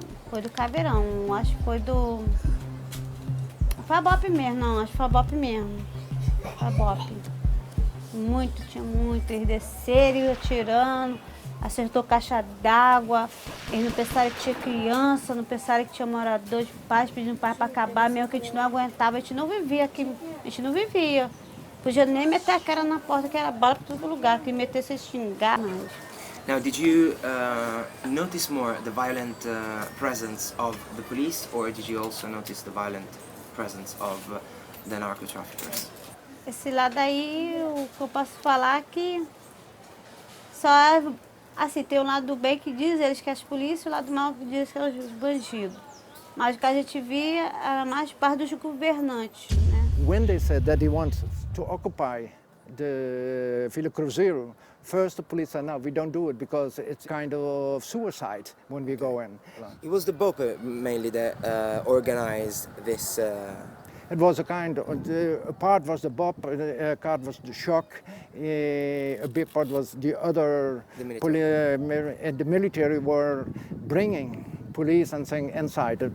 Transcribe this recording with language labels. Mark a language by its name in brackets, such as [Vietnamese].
[Portuguese] Foi do Caveirão, acho que foi do... Foi a BOPE mesmo, não, acho que foi a BOPE mesmo. Foi a BOPE. Tinha muito. Eles desceram e atirando, acertou caixa d'água. Eles não pensaram que tinha criança, não pensaram que tinha morador de paz, pedindo paz para acabar, mesmo que a gente não aguentava, a gente não vivia aqui, a gente não vivia. Podia nem meter a cara na porta, que era bala para todo lugar, que meter se xingar mais. [English] Now, did you notice more the violent presence of the police, or did you also notice the violent presence of the narco-traffickers? [Portuguese] Esse lado aí, o que eu posso falar é que só, assim, tem um lado do bem que diz eles que é as polícias, o lado do mal que diz que é os bandidos. Mas o que a gente via era mais parte dos governantes, né? [English] When they said that they wanted to occupy the Villa Cruzeiro, first the police said, no, we don't do it because it's kind of suicide when we go in. It was the BOPE mainly that organized this. It was a kind of, a part was the BOP, a part was the shock, a big part was the other, and the military were bringing police and saying inside.